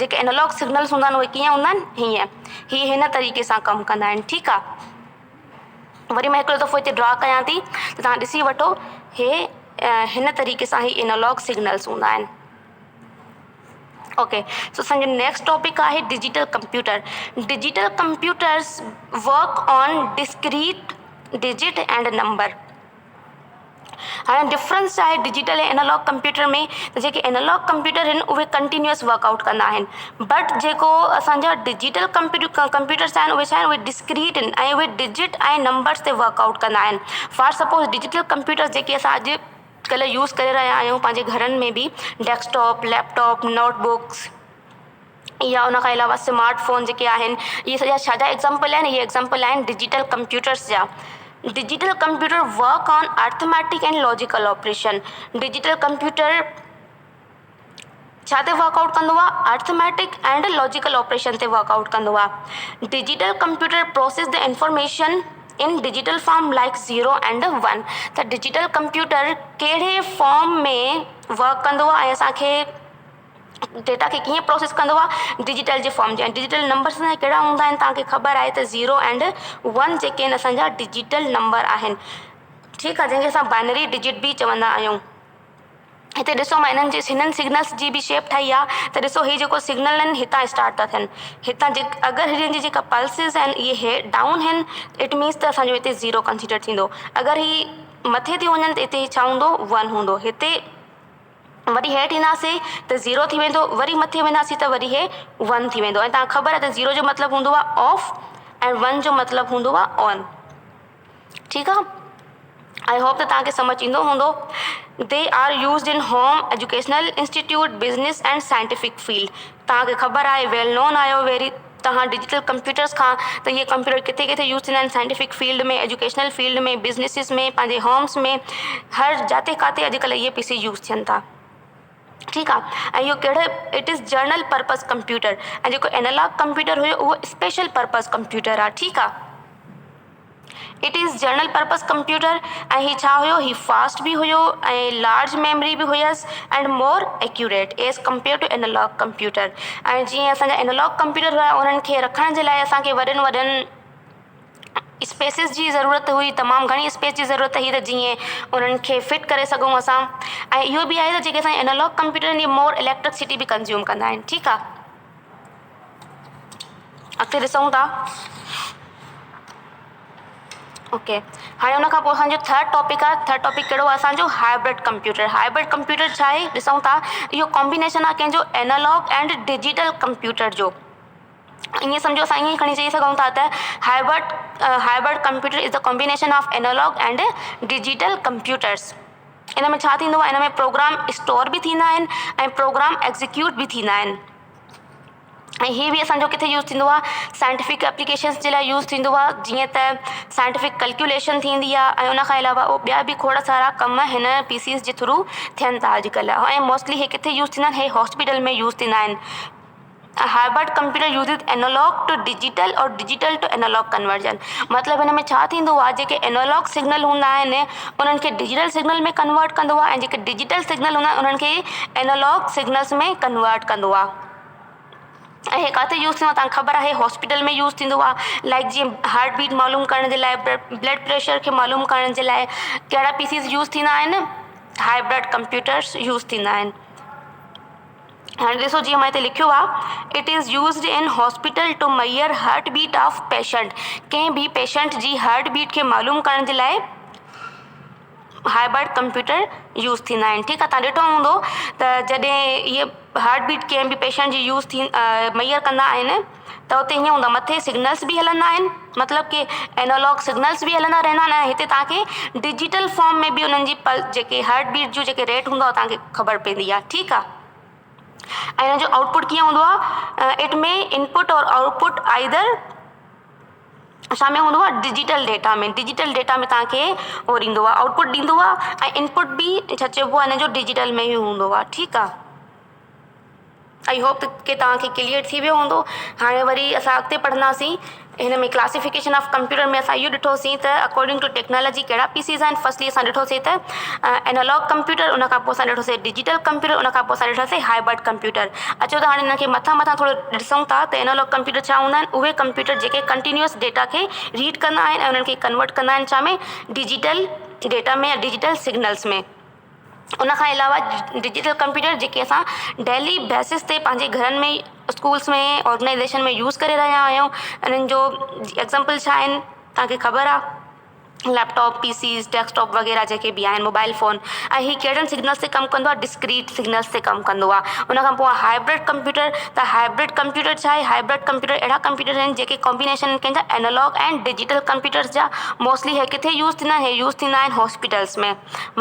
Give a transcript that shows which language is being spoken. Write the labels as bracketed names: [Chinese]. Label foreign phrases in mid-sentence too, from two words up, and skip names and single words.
[Sindhi] जेके [English] analog signals [Sindhi] हूंदा आहिनि उहे कीअं हूंदा आहिनि, हीअं हीअ हिन तरीक़े सां कमु कंदा आहिनि। ठीकु आहे। वरी मां हिकिड़ो दफ़ो हिते ड्रॉ कयां थी त तव्हां ॾिसी वठो, हे हिन तरीक़े सां ई [English] analog signals [Sindhi] हूंदा आहिनि। [English] okay, so [Sindhi] असांजो [English] next topic [Sindhi] आहे [English] digital computer. Digital computers work on discrete digit and number. [Sindhi] हाणे डिफरेंस आहे डिजिटल ऐं [English] analog computer [Sindhi] में, त जेके [English] analog computer [Sindhi] आहिनि उहे [English] continuous workout [Sindhi] कंदा आहिनि, बट जेको असांजा [English] digital computers [Sindhi] आहिनि उहे छा आहिनि, उहे डिस्क्रीट आहिनि ऐं उहे डिजिट ऐं नंबर्स ते वर्कआउट कंदा आहिनि। [English] for suppose digital computers [Sindhi] जेके असां अॼुकल्ह यूज़ करे रहिया आहियूं पंहिंजे घरनि में बि, [English] desktop, laptop, notebooks [Sindhi] या उन खां अलावा स्मार्टफोन जेके आहिनि, इहे सॼा छा जा एग्ज़ाम्पल आहिनि, इहे एग्ज़ाम्पल आहिनि [English] digital computers [Sindhi] जा। [English] Digital computer work on arithmetic and logical operation. digital computer [Sindhi] छा ते वर्कआउट कंदो आहे, [English] arithmetic and logical operation [Sindhi] ते वर्कआउट कंदो आहे। [English] Digital computer process the information in digital form like 0 and 1. [Sindhi] त [English] digital computer [Sindhi] कहिड़े फॉर्म में वर्क कंदो आहे ऐं असांखे डेटा खे कीअं प्रोसेस कंदो आहे, डिजिटल जे फॉर्म जे। [English] digital numbers [Sindhi] कहिड़ा हूंदा आहिनि तव्हांखे ख़बर आहे त 0 एंड 1 जेके आहिनि असांजा [English] digital number [Sindhi] आहिनि। ठीकु आहे, जंहिंखे असां [English] binary digit [Sindhi] बि चवंदा आहियूं। हिते ॾिसो मां हिननि सिग्नल्स जी बि शेप ठाही आहे, त ॾिसो हीअ जेको सिग्नल आहिनि हितां स्टार्ट था थियनि, हितां अगरि हिननि जी जेका पल्सिस आहिनि इहे डाउन आहिनि, [English] it means [Sindhi] त असांजो हिते 0 कंसिडर थींदो। अगरि ही मथे थी वञनि त हिते छा हूंदो, 1 हूंदो। हिते वरी हेठि ईंदासीं त 0 थी वेंदो, वरी मथे वेंदासीं त वरी हे 1 थी वेंदो। ऐं तव्हांखे ख़बर आहे त 0 जो मतिलबु हूंदो आहे ऑफ ऐं 1 जो मतिलबु हूंदो आहे ऑन। ठीकु आहे, [English] I hope [Sindhi] त तव्हांखे सम्झ ईंदो हूंदो। [English] They are used in home, educational institute, business and scientific field. [Sindhi] तव्हांखे ख़बर आहे, [English] well known [Sindhi] आहियो वेरी तव्हां [English] digital computers [Sindhi] खां, त इहे कंप्यूटर किथे किथे यूज़ थींदा आहिनि, [English] scientific field [Sindhi] में, [English] educational field [Sindhi] में, बिज़नेसिस में, पंहिंजे होम्स में, हर जाते काथे अॼुकल्ह इहे पीसी यूज़ थियनि था। ठीकु आहे, ऐं इहो कहिड़े, [English] It is general purpose computer. [Sindhi] ऐं जेको [English] analog computer [Sindhi] हुयो उहो [English] special purpose computer [Sindhi] आहे। ठीकु आहे, [English] It is general purpose computer. [Sindhi] ऐं हीउ छा हुयो, हीउ फास्ट बि हुयो ऐं [English] large memory [Sindhi] बि हुयसि [English] and more accurate as compare to analog computer. [Sindhi] ऐं जीअं असांजा एनालॉग कंप्यूटर हुआ उन्हनि खे रखण जे लाइ असांखे वॾनि वॾनि स्पेसिस जी ज़रूरत हुई, तमामु घणी स्पेस जी ज़रूरत हुई, त जीअं उन्हनि खे फिट करे सघूं असां। ऐं इहो बि आहे त जेके असांजा [English] analog computer [Sindhi] आहिनि इहे [English] more electricity [Sindhi] बि कंज़्यूम कंदा आहिनि। ठीकु आहे, अॻिते ॾिसूं था। ओके, हाणे हुन खां पोइ असांजो [English] third topic [Sindhi] आहे। [English] third topic [Sindhi] कहिड़ो आहे असांजो, [English] hybrid computer. hybrid computer [Sindhi] छा आहे, ॾिसूं था, इहो कॉम्बिनेशन आहे कंहिंजो [English] analog and digital computer [Sindhi] जो। ईअं सम्झो, असां ईअं खणी चई सघूं था त [English] hybrid computer is the combination of analog and digital computers. [Sindhi] इन में छा थींदो आहे, इन में प्रोग्राम स्टोर बि थींदा आहिनि ऐं प्रोग्राम एग्ज़ीक्यूट बि थींदा आहिनि। ऐं हीअ बि असांजो किथे यूज़ थींदो आहे, [English] scientific applications [Sindhi] जे लाइ यूज़ थींदो आहे, जीअं त [English] scientific calculation [Sindhi] थींदी आहे। ऐं उनखां अलावा ॿिया बि खोड़ सारा कम हिन पीसीस जे थ्रू थियनि था अॼुकल्ह। ऐं मोस्टली हे किथे यूज़ थींदा आहिनि, हे हॉस्पिटल में यूज़ थींदा आहिनि। [English] Hybrid computer uses analog to digital aur digital to analog conversion. [Sindhi] मतिलबु हिन में छा थींदो आहे, जेके [English] analog signal [Sindhi] हूंदा आहिनि उन्हनि खे [English] digital signal [Sindhi] में कन्वर्ट कंदो आहे ऐं जेके [English] digital signal [Sindhi] हूंदा आहिनि उन्हनि खे [English] analog signals [Sindhi] में कन्वर्ट कंदो आहे। ऐं हे किथे यूज़ थींदो आहे, तव्हांखे ख़बर आहे, हॉस्पिटल में यूज़ थींदो आहे। लाइक जीअं [English] heart beat [Sindhi] मालूम करण जे लाइ, [English] blood pressure [Sindhi] खे मालूम करण जे लाइ कहिड़ा पीसीस यूज़ थींदा आहिनि, [English] hybrid computers [Sindhi] यूज़ थींदा आहिनि। हाणे ॾिसो, जीअं मां हिते लिखियो आहे, [English] It is used in hospital to measure heart beat of patient. [Sindhi] कंहिं बि पेशेंट जी [English] heart beat [Sindhi] खे मालूम करण जे लाइ [English] hybrid computer [Sindhi] यूज़ थींदा आहिनि। ठीकु आहे, तव्हां ॾिठो हूंदो त जॾहिं इहे [English] heart beat [Sindhi] कंहिं बि पेशेंट जी यूज़ थी मेजर कंदा आहिनि त हुते हीअं हूंदो आहे, मथे सिग्नल्स बि हलंदा आहिनि, मतिलबु कि [English] analog signals [Sindhi] बि हलंदा रहंदा आहिनि। हिते तव्हांखे [English] digital form [Sindhi] में बि उन्हनि जी जेके [English] heart beat [Sindhi] जो जेके रेट हूंदो आहे तव्हांखे ख़बर पवंदी आहे। ठीकु आहे, ऐं हिन जो आउटपुट कीअं हूंदो आहे, इट में [English] input aur output either [Sindhi] छा में हूंदो आहे, [English] digital data [Sindhi] में। [English] digital data [Sindhi] में तव्हांखे उहो ॾींदो आहे, आउटपुट ॾींदो आहे ऐं इनपुट बि छा चइबो आहे हिन जो डिजिटल में ई हूंदो आहे। ठीकु आहे, [English] I hope [Sindhi] कि तव्हांखे क्लियर थी वियो हूंदो। हाणे वरी असां अॻिते पढ़ंदासीं हिन में [English] classification of computer [Sindhi] में असां इहो ॾिठोसीं त [English] according to technology [Sindhi] कहिड़ा पीसीज़ आहिनि। फर्स्टली असां ॾिठोसीं त [English] analog computer, [Sindhi] उन खां पोइ असां ॾिठोसीं [English] digital computer, [Sindhi] उन खां पोइ असां ॾिठोसीं [English] hybrid computer. [Sindhi] अचो त हाणे हिन खे मथां थोरो ॾिसूं था त [English] analog computer [Sindhi] छा हूंदा आहिनि। उहे कंप्यूटर जेके [English] continuous data [Sindhi] खे रीड कंदा आहिनि ऐं उन्हनि खे कन्वर्ट कंदा आहिनि छा में, [English] digital data [Sindhi] में या [English] digital signals [Sindhi] में। उन खां अलावा [English] digital computer [Sindhi] जेके असां [English] daily basis [Sindhi] ते पंहिंजे घरनि में, स्कूल्स में, ऑर्गेनाइज़ेशन में यूज़ करे रहिया आहियूं। इन्हनि जो एग्ज़ाम्पल छा आहिनि तव्हांखे ख़बर आहे, [English] laptop, PCs, desktop [Sindhi] वग़ैरह जेके बि आहिनि, [English] mobile phone. [Sindhi] ऐं हीअ कहिड़नि सिग्नल्स ते कमु कंदो आहे, [English] discrete signals [Sindhi] ते कमु कंदो आहे। उन खां पोइ [English] hybrid computer, [Sindhi] त [English] hybrid computer [Sindhi] छा आहे, [English] hybrid computer [Sindhi] अहिड़ा कंप्यूटर आहिनि जेके कॉम्बिनेशन कंहिंजा [English] analog and digital computers [Sindhi] जा। मोस्टली हे किथे यूज़ थींदा आहिनि, हे यूज़ थींदा आहिनि हॉस्पिटल्स में।